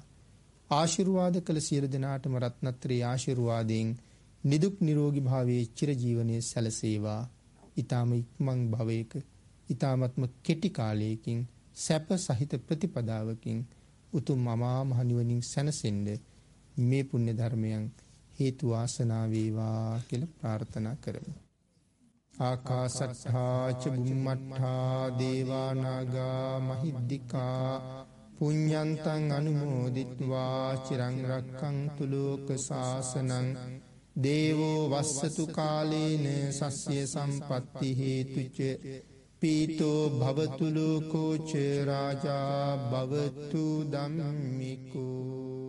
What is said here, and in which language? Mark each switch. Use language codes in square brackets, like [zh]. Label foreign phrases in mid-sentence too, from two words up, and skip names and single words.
[si] ආශිර්වාද කළ සියලු දෙනාටම රත්නත්‍රි ආශිර්වාදයෙන් නිදුක් නිරෝගී භාවයේ චිර ජීවනයේ සැලසේවා. ඊ타ම ඉක්මන් භවයක ඊ타මත්ම කෙටි කාලයකින් සැප සහිත ප්‍රතිපදාවකින් උතුම් අමා මහ නිවනින් සැනසෙන්න මේ පුණ්‍ය ධර්මයන් හේතු වාසනා වේවා කියලා ප්‍රාර්ථනා කරමු. [pi] ආකාසට්ඨා ච බුම්මට්ඨා දේවා නාග මහිද්దికා පුඤ්ඤන්තං අනුමෝදිත්වා චිරං රක්ඛන්තු ලෝක සාසනං දේවෝ වස්සතු කාලේන සස්ය සම්පත්ති හේතුච පීතෝ භවතු ලෝකෝ ච රාජා භවතු ධම්මිකෝ.